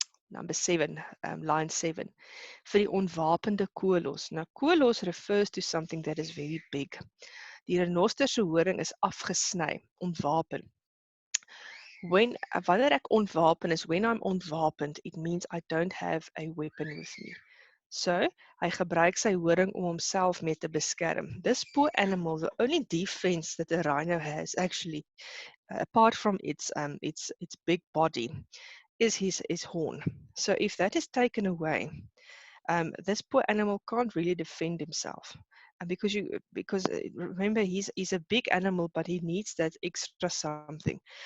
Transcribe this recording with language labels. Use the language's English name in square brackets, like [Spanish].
[English] Number 7, line 7. [Afrikaans] Vir die onwapende kolos. [English] Now, kolos refers to something that is very big. [Afrikaans] Die renoster se horing is afgesny, ontwapen. Wanneer ek ontwapen is, [English] when I'm ontwapened, it means I don't have a weapon with me. [Afrikaans] So, hy gebruik sy horing om homself mee te beskerm. [English] This poor animal, the only defense that a rhino has actually, apart from its big body, is his horn. So if that is taken away, this poor animal can't really defend himself. And because remember he's a big animal, but he needs that extra something.